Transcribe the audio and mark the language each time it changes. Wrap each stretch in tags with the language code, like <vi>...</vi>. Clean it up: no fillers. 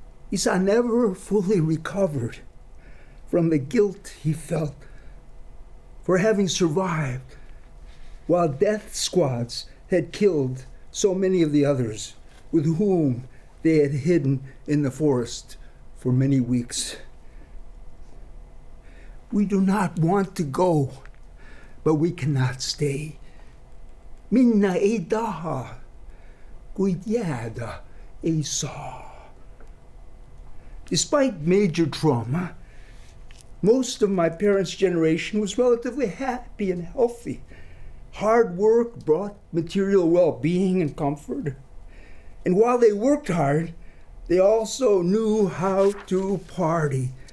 <en>Isa never fully recovered from the guilt he felt for having survived while death squads had killed so many of the others with whom they had hidden in the forest for many weeks. We do not want to go, but we cannot stay.</en> <et>Minna ei taha, kuid jäädä ei saa.</et> <en>Despite major trauma, most of my parents' generation was relatively happy and healthy. Hard work brought material well-being and comfort. And while they worked hard, they also knew how to party.</en>